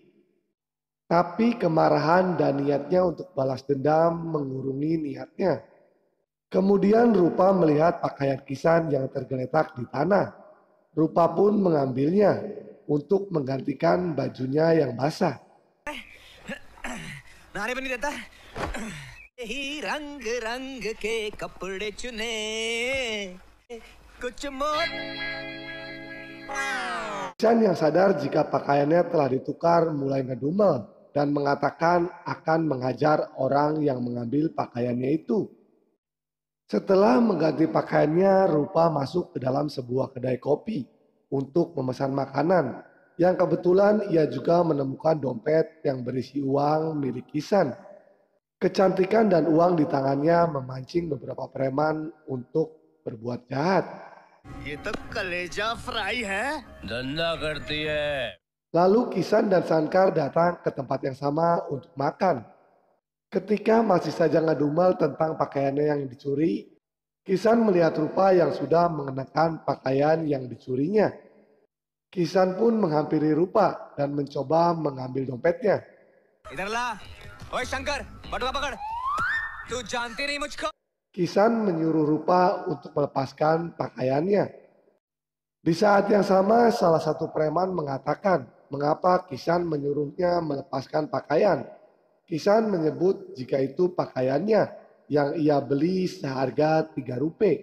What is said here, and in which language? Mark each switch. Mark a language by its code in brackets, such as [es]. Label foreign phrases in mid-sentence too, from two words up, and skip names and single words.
[id] Tapi kemarahan dan niatnya untuk balas dendam mengurungi niatnya. Kemudian Rupa melihat pakaian Kisan yang tergeletak di tanah. Rupa pun mengambilnya untuk menggantikan bajunya yang basah. [hi] नहाने भी नहीं देता यही रंग रंग के कपड़े चुने कुछ मोर [id] Kisan yang sadar jika pakaiannya telah ditukar mulai ngedumel dan mengatakan akan mengajar orang yang mengambil pakaiannya itu. Setelah mengganti pakaiannya, Rupa masuk ke dalam sebuah kedai kopi untuk memesan makanan, yang kebetulan ia juga menemukan dompet yang berisi uang milik Kisan. Kecantikan dan uang di tangannya memancing beberapa preman untuk berbuat jahat. [hi] ये तो कलेजा फ्राई है धंधा करती है। [id] Lalu Kisan dan Sangkar datang ke tempat yang sama untuk makan. Ketika masih saja ngedumel tentang pakaiannya yang dicuri, Kisan melihat Rupa yang sudah mengenakan pakaian yang dicurinya. Kisan pun menghampiri Rupa dan mencoba mengambil dompetnya. [hi] इधर ला ओए शंकर बटुआ पकड़ तू जानती नहीं मुझको [id] Kisan menyuruh Rupa untuk melepaskan pakaiannya. Di saat yang sama, salah satu preman mengatakan mengapa Kisan menyuruhnya melepaskan pakaian. Kisan menyebut jika itu pakaiannya yang ia beli seharga 3 rupiah.